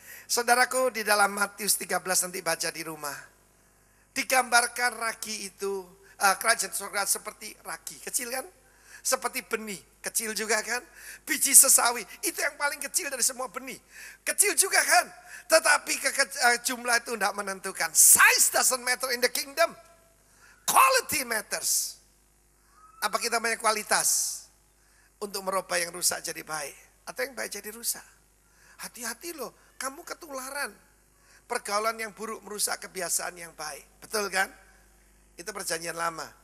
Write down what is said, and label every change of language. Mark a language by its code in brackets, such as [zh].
[id] Saudaraku, di dalam Matius 13 nanti baca di rumah. Digambarkan ragi itu, kerajaan sorga seperti ragi. Kecil kan? Seperti benih, kecil juga kan? Biji sesawi, itu yang paling kecil dari semua benih. Kecil juga kan? Tetapi jumlah itu tidak menentukan. [en] Size doesn't matter in the kingdom. Quality matters. [id] Apa kita banyak kualitas untuk merubah yang rusak jadi baik? Atau yang baik jadi rusak? Hati-hati loh, kamu ketularan. Pergaulan yang buruk merusak kebiasaan yang baik. Betul kan? Itu perjanjian lama.